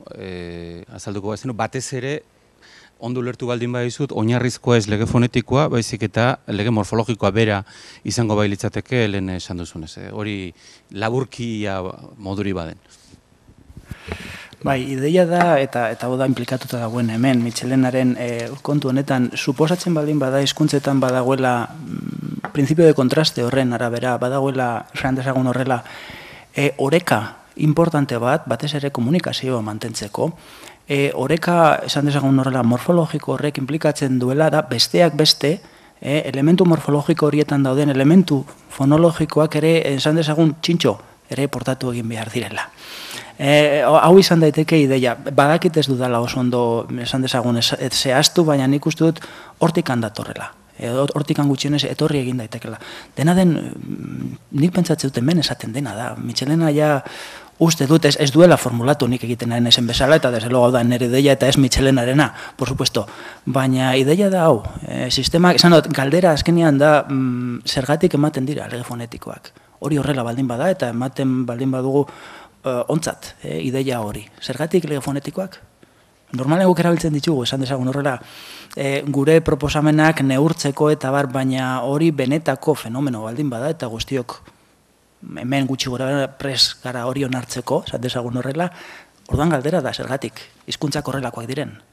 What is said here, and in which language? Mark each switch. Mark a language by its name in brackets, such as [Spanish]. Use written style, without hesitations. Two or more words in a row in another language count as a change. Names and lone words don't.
[Basque] azalduko bazenu, batez ere, ondo ulertu baldin badizut, oinarrizkoa ez lege fonetikoa, baizik eta lege morfologikoa bera izango bailitzateke lehen esan duzunez. Hori laburkia moduri baden. Bai, ideia da, eta hau da implikatuta dagoen hemen, Michelenaren kontu honetan, suposatzen baldin bada hizkuntzetan badagoela [Spanish] principio de [Basque] kontraste horren arabera, badagoela, esan dezagun horrela, oreka importante batez ere komunikazioa mantentzeko, oreka, esan dezagun horrela, morfologiko horrek implikatzen duela da, besteak beste, elementu morfologiko horietan dauden, elementu fonologikoak ere, esan dezagun txintxo, ere portatu egin behar direla. Hau izan daiteke ideia, badakit ez dudala oso ondo esan dezagun zehaztu, baina nik uste dut hortikan datorrela. Hortikan gutxienez etorri egin daitekela. Dena den, nik pentsatzen dut hemen esaten dena da. Michelena ja uste dut ez duela formulatu nik egiten nahi ezen bezala, eta [Spanish] desde luego [Basque] da nire ideia eta ez Michelenarena, [Spanish] por supuesto. [Basque] Baina ideia da hau, sistema, esan dut, galdera azkenean da zergatik ematen dira lege fonetikoak. Hori horrela baldin bada eta ematen baldin badugu ontzat, ideia hori. Zergatik lege fonetikoak? Normalen guk erabiltzen ditugu, esan dezagun horrela, gure proposamenak neurtzeko eta bar, baina hori benetako fenomeno baldin bada, eta guztiok hemen gutxi gora pres gara hori onartzeko, esan dezagun horrela, orduan galdera da, zergatik, hizkuntzak horrelakoak diren.